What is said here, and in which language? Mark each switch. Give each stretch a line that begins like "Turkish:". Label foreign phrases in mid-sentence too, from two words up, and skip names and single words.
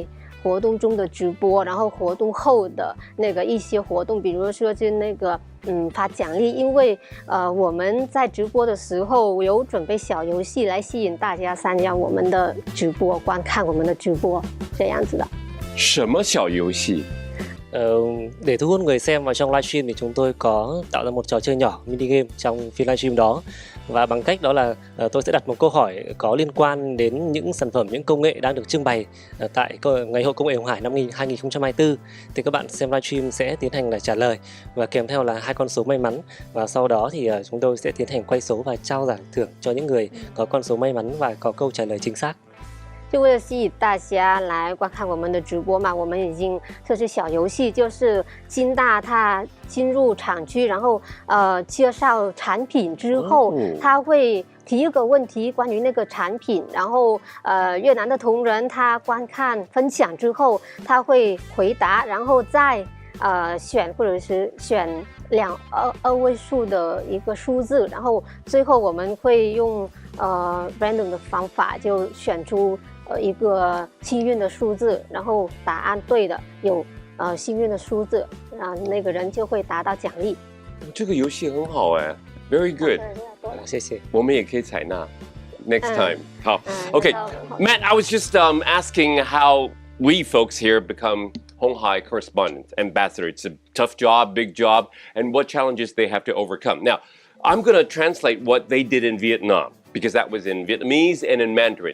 Chinese: 活动中的直播，然后活动后的那个一些活动，比如说是那个发奖励，因为我们在直播的时候有准备小游戏来吸引大家参加我们的直播，观看我们的直播，这样子的。什么小游戏
Vietnamese: ？Để thu hút người xem vào trong livestream thì chúng tôi có tạo ra một trò chơi nhỏ
English: mini game
Vietnamese: trong phiên livestream đó, và bằng cách đó là tôi sẽ đặt một câu hỏi có liên quan đến những sản phẩm, những công nghệ đang được trưng bày tại Ngày hội Công nghệ鴻Hải năm 2024, thì các bạn xem livestream sẽ tiến hành là trả lời và kèm theo là 2 con số may mắn, và sau đó thì chúng tôi sẽ tiến hành quay số và trao giải thưởng cho những người có con số may mắn và có câu trả lời chính xác.
Chinese: 就为了吸引大家来观看我们的直播嘛，我们已经设置小游戏，就是金大他进入厂区，然后介绍产品之后，他会提一个问题关于那个产品，然后越南的同仁他观看分享之后，他会回答，然后再选或者是选 2位数的一个数字，然后最后我们会用random 的方法就选出一个幸运的数字，然后答案对的有幸运的数字，那个人就会达到奖励。这个游戏很好哎 ，
English: very good，
Chinese: 谢谢。我们也可以采纳
English: next time。好 ，OK， Matt, I was just asking how we folks here become 鴻海 correspondent ambassador. It's a tough job, big job, and what challenges they have to overcome. Now, I'm going to translate what they did in Vietnam, because that was in Vietnamese and in Mandarin.